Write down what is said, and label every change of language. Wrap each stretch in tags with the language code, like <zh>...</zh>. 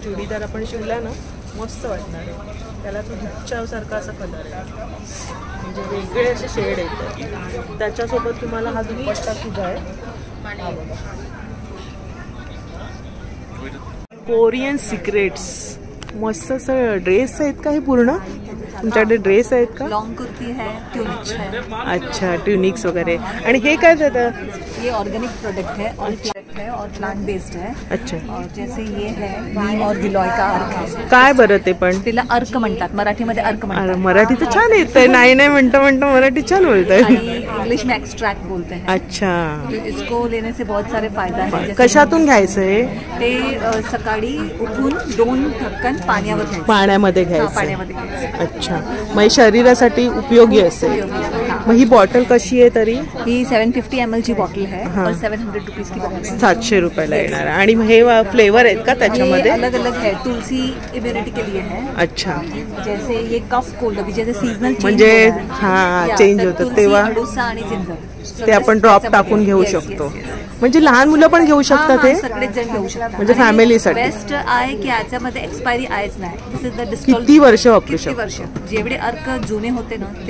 <mr>चुडीदार आपण शिवला ना मस्त वाटणार आहे. त्याला तो गुच्छासारखा असा कलर आहे, म्हणजे वेगळे असे शेड येतात. त्याच्यासोबत तुम्हाला हा दुपट्टा सुद्धा आहे. हा बघा, कोरियन सिक्रेट्स. मस्त असं ड्रेस आहेत का हे पूर्ण? तुमच्याकडे ड्रेस आहेत का?</mr> <hi>लॉन्ग कुर्ती है, ट्यूनिक्स है.</hi> <mr>अच्छा ट्युनिक्स वगैरे. आणि हे काय जातं?</mr> <hi>ये ऑर्गेनिक प्रोडक्ट है और प्लांट बेस्ड है. अच्छा. और जैसे ये है नीम और गिलॉय का अर्क है.</hi> <mr>काय बरं ते पण? तिला अर्क म्हणतात, मराठीमध्ये अर्क अरे म्हणतात. मराठी तर छान येतंय. नाही नाही म्हणता मराठी छान बोलताय.</mr> <hi>आणि इंग्लिश में एक्सट्रैक्ट बोलते हैं. अच्छा. तो इसको लेने से बहुत सारे फायदा है. जैसे</hi> <mr>कशातून घ्यायचं हे? ते सकाळी उठून 2 ढक्कन पाण्यावर घ्यायचं. पाण्यामध्ये घ्यायचं. पाण्यामध्ये घ्यायचं. अच्छा, मग शरीरासाठी उपयोगी असेल. मग ही बॉटल कशी आहे तरी? ही 750 ml ची</mr> <hi>बॉटल है और 700 रुपीज की बॉटल है.</hi> <mr>700 रुपयाला येणार. आणि मग हे फ्लेवर आहेत का त्याच्यामध्ये?</mr> <hi>अलग अलग है. तुलसी इम्युनिटी के लिए है. अच्छा. जैसे ये कफ कोल्ड अभी जैसे सीजनल</hi> <mr>म्हणजे हा चेंज होतं तेव्हा अडुसा आणि जिंजर ते आपण ड्रॉप टाकून घेऊ शकतो. म्हणजे लहान मुलं पण घेऊ शकतात हे? सगळेच जण घेऊ शकतात. म्हणजे फॅमिलीसाठी बेस्ट आहे की याच्यामध्ये एक्सपायरी आहेच नाही.</mr> <en>This is the distal.</en> <mr>किती वर्ष वापरू किती वर्ष जेवढे अर्क जुने होते ना</mr>